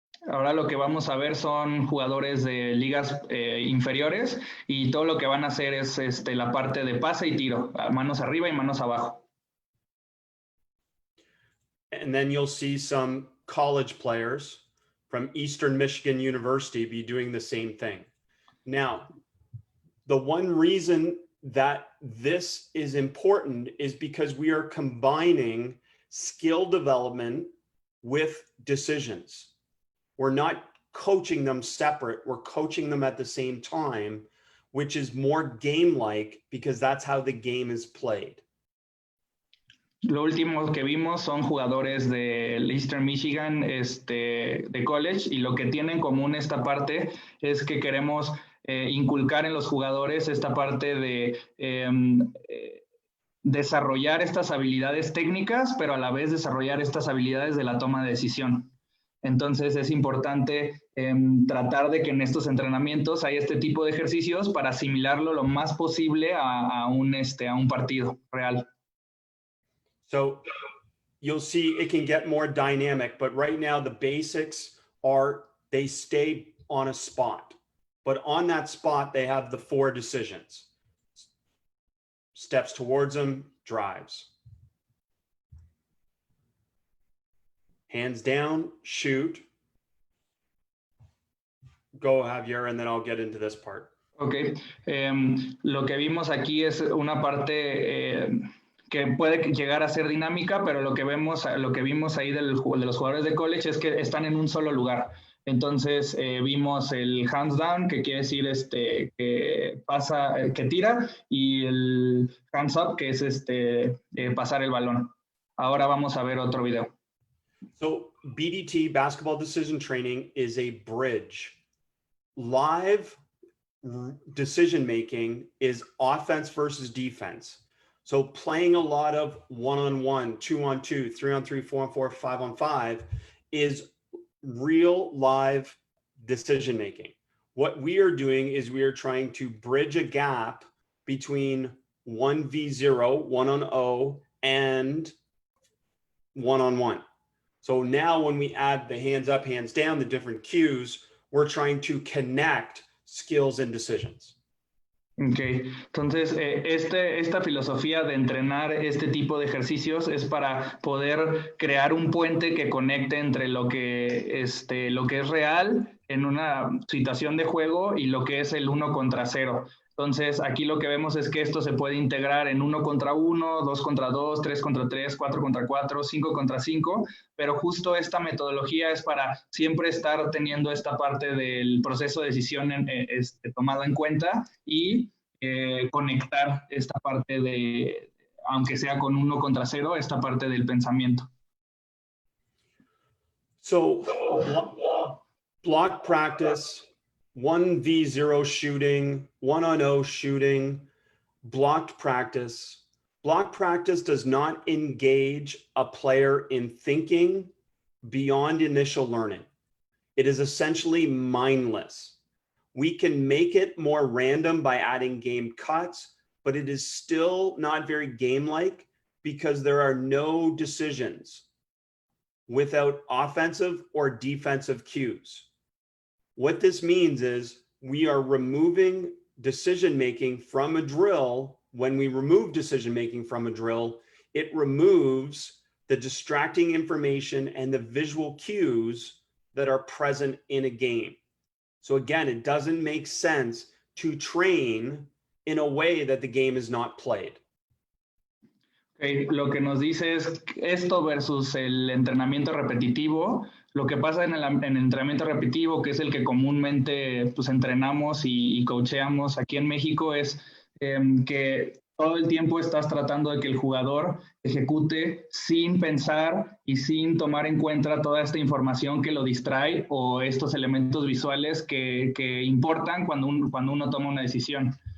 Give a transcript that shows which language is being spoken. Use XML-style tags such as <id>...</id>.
<es>Ahora lo que vamos a ver son jugadores de ligas inferiores y todo lo que van a hacer es la parte de pase y tiro, manos arriba y manos abajo.</es> <en>And then you'll see some college players from Eastern Michigan University be doing the same thing. Now, the one reason that this is important is because we are combining skill development with decisions. We're not coaching them separate, we're coaching them at the same time, which is more game-like because that's how the game is played.</en> <es>Lo último que vimos son jugadores de Eastern Michigan de college y lo que tienen en común esta parte es que queremos inculcar en los jugadores esta parte de desarrollar estas habilidades técnicas, pero a la vez desarrollar estas habilidades de la toma de decisión. Entonces es importante tratar de que en estos entrenamientos haya este tipo de ejercicios para asimilarlo lo más posible a un partido real.</es> <en>So you'll see it can get more dynamic, but right now the basics are they stay on a spot. But on that spot, they have the 4 decisions. Steps towards them, drives. Hands down, shoot. Go, Javier, and then I'll get into this part.</en> <es>Ok, lo que vimos aquí es una parte que puede llegar a ser dinámica, pero lo que vimos ahí de los jugadores de college es que están en un solo lugar. Entonces vimos el</es> <en>hands down,</en> <es>que quiere decir que pasa, que tira, y el</es> <en>hands up,</en> <es>que es pasar el balón. Ahora vamos a ver otro video.</es> <en>So BDT, Basketball Decision Training, is a bridge. Live decision making is offense versus defense. So playing a lot of 1-on-1, 2-on-2, 3-on-3, 4-on-4, 5-on-5 is real live decision making. What we are doing is we are trying to bridge a gap between 1v0, 1-on-0, and 1-on-1. So now when we add the hands up, hands down, the different cues, we're trying to connect skills and decisions.</en> <es>Ok, entonces esta filosofía de entrenar este tipo de ejercicios es para poder crear un puente que conecte entre lo que es real en una situación de juego y lo que es el 1 contra 0. Entonces aquí lo que vemos es que esto se puede integrar en 1 contra 1, 2 contra 2, 3 contra 3, 4 contra 4, 5 contra 5, pero justo esta metodología es para siempre estar teniendo esta parte del proceso de decisión tomado en cuenta y conectar esta parte de, aunque sea con 1 contra 0, esta parte del pensamiento.</es> <en>So block practice, 1v0 shooting, 1-on-0 shooting, blocked practice. Block practice does not engage a player in thinking beyond initial learning. It is essentially mindless. We can make it more random by adding game cuts, but it is still not very game-like because there are no decisions without offensive or defensive cues. What this means is we are removing decision-making from a drill. When we remove decision-making from a drill, it removes the distracting information and the visual cues that are present in a game. So again, it doesn't make sense to train in a way that the game is not played.</en> <es>Okay, lo que nos dice es esto versus el entrenamiento repetitivo. Lo que pasa en el entrenamiento repetitivo, que es el que comúnmente pues, entrenamos y coacheamos aquí en México, es que todo el tiempo estás tratando de que el jugador ejecute sin pensar y sin tomar en cuenta toda esta información que lo distrae o estos elementos visuales que importan cuando uno toma una decisión.</es>